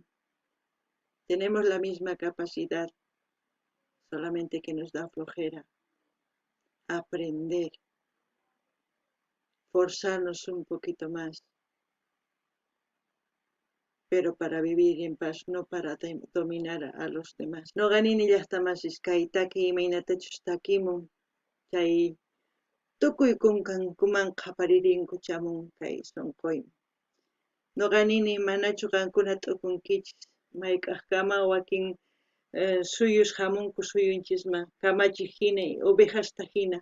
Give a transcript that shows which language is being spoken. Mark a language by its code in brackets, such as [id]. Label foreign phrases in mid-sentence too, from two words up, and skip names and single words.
[es] Tenemos la misma capacidad, solamente que nos da flojera aprender, forzarnos un poquito más, pero para vivir en paz, no para dominar a los demás. [qu] No ganini llaqtamasís kaytaki imaynatachus takimun, chay tukuy kunkankumanqa paririnku chamun kay sunquyman. No ganini manachu qankuna t'ukunkichis, mayk'aqkama wakin suyus hamunku suyunchisman kamachiq hina ovejasta hina.